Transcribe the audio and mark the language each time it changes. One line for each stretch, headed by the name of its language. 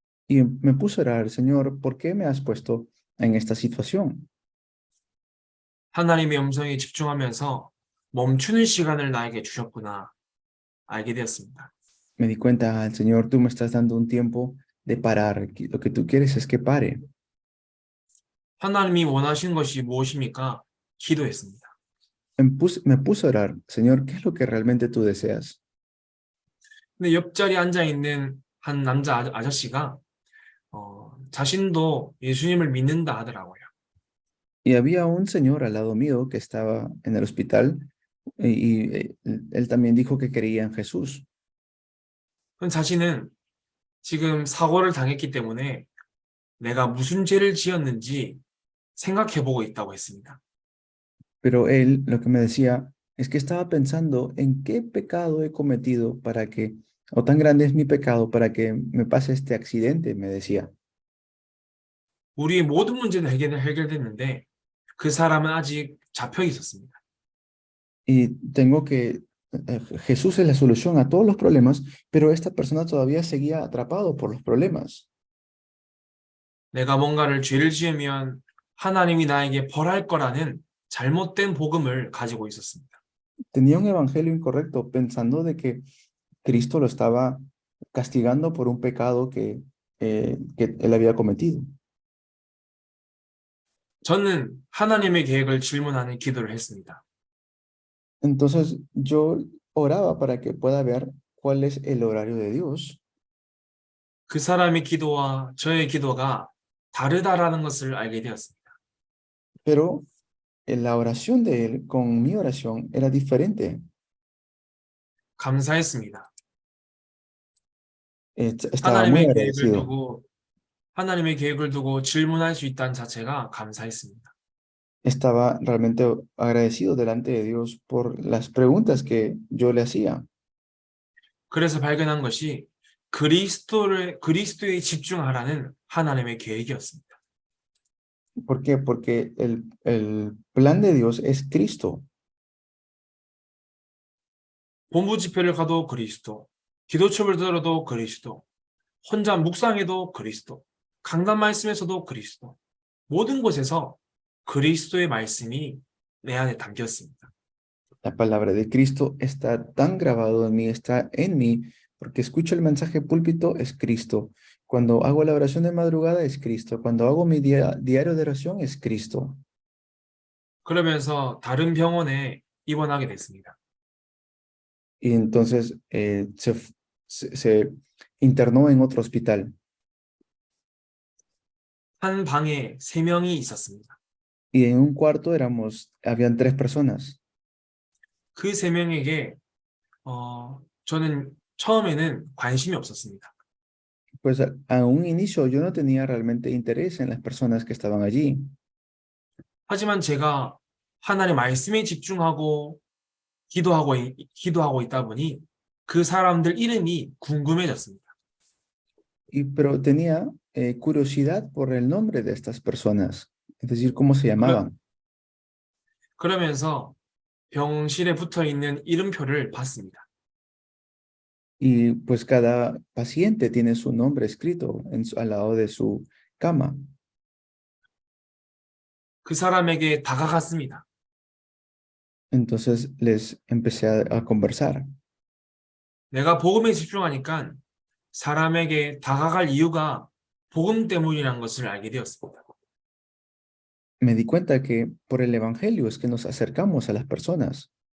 Spanish: Y me puse a orar, Señor, ¿por qué me has puesto en esta situación?
Korean: 하나님의 음성에 집중하면서 멈추는 시간을 나에게 주셨구나 알게 되었습니다.
Spanish: Me di cuenta, Señor, tú me estás dando un tiempo de parar. Lo que tú quieres es que pare.
Korean: 하나님이 원하신 것이 무엇입니까? 기도했습니다.
Spanish: Me puse a orar, Señor, ¿qué es lo que realmente tú deseas?
Korean: 근데 옆자리에 앉아있는 한 남자 아저씨가 자신도 예수님을 믿는다 하더라고요.
Spanish: Y había un señor al lado mío que estaba en el hospital y él también dijo que creía en Jesús.
Korean: 그럼 자신은 지금 사고를 당했기 때문에 내가 무슨 죄를 지었는지 생각해보고 있다고 했습니다.
Spanish: Pero él lo que me decía es que estaba pensando en qué pecado he cometido para que, o tan grande es mi pecado para que me pase este accidente, me decía.
Korean: 우리의 모든 문제는 해결됐는데 그 사람은 아직 잡혀 있었습니다.
Spanish: Y tengo que, Jesús es la solución a todos los problemas, pero esta persona todavía seguía atrapado por los problemas.
Korean: 내가 뭔가를 죄를 지으면 하나님이 나에게 벌할 거라는 잘못된 복음을 가지고 있었습니다.
Spanish: Tenía un evangelio incorrecto pensando de que Cristo lo estaba castigando por un pecado que él había cometido.
Korean: 저는 하나님의 계획을 질문하는 기도를 했습니다.
Spanish: Entonces yo oraba para que pueda ver cuál es el horario de Dios.
Korean: 그 사람의 기도와 저의 기도가 다르다라는 것을 알게 되었습니다.
Spanish: Pero la oración de él con mi oración era diferente.
Korean: 감사했습니다.
Spanish: Estaba muy
Korean: 하나님의 계획을
Spanish: agradecido.
Korean: 두고 하나님의 계획을 두고 질문할 수 있다는 자체가 감사했습니다.
Spanish: Estaba realmente agradecido delante de Dios por las preguntas que yo le hacía.
Korean: 그래서 발견한 것이 그리스도에 집중하라는 하나님의 계획이었습니다.
Spanish: ¿Por qué? Porque el plan de Dios es Cristo.
Korean: 본부 집회를 가도 그리스도, 기도첩을 들어도 그리스도, 혼자 묵상해도 그리스도, 강단 말씀에서도 그리스도, 모든 곳에서 그리스도의 말씀이 내 안에 담겼습니다.
Spanish: La palabra de Cristo está tan grabado en mí, está en mí, porque escucho el mensaje púlpito, es Cristo. Cuando hago la oración de madrugada, es Cristo. Cuando hago mi diario de oración, es Cristo.
Korean: 그러면서 다른 병원에 입원하게 됐습니다.
Spanish: Y entonces se internó en otro hospital.
Korean: 한 방에 3명이 있었습니다.
Spanish: Y en un cuarto habían 3 personas.
Korean: 그 3명에게 저는 처음에는 관심이 없었습니다.
Spanish: Pues a un inicio yo no tenía realmente interés en las personas que estaban allí.
Korean: 하지만 제가 하나님의 말씀에 집중하고 기도하고 있다 보니 그 사람들 이름이 궁금해졌습니다.
Spanish: Pero tenía curiosidad por el nombre de estas personas, es decir, cómo se llamaban.
Korean: 그러면서 병실에 붙어 있는 이름표를 봤습니다.
Spanish: Y pues cada paciente tiene su nombre escrito al lado de su cama.
Korean: 그 사람에게 다가갔습니다.
Spanish: Entonces les empecé a conversar.
Korean: 내가 복음에 집중하니까 사람에게 다가갈 이유가 복음 때문이라는 것을 알게 되었습니다.
Spanish: Me di cuenta que por el Evangelio es que nos acercamos a las personas,